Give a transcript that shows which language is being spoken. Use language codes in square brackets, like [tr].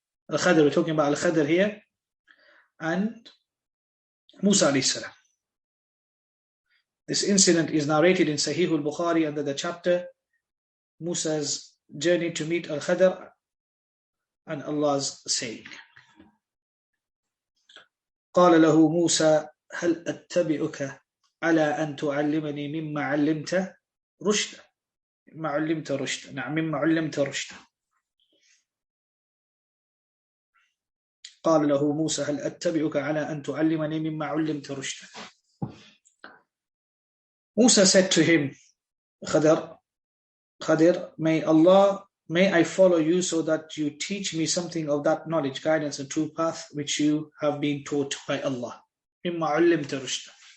[en] Al-Khadr, we're talking about Al-Khadr here, and Musa alayhi salam. This incident is narrated in Sahih al-Bukhari under the chapter Musa's journey to meet Al-Khadr and Allah's saying. [ar] قال له موسى هل أتبعك على أن تعلمني مما علمت رشدا. مما علمت رشدا. نعم مما علمت رشدا. قال له موسى هل أتبعك على أن تعلمني مما علمت رشدا. [en] Musa said to him, Khadir, may I follow you so that you teach me something of that knowledge, guidance and true path which you have been taught by Allah. [ar] مما علمت رشدا.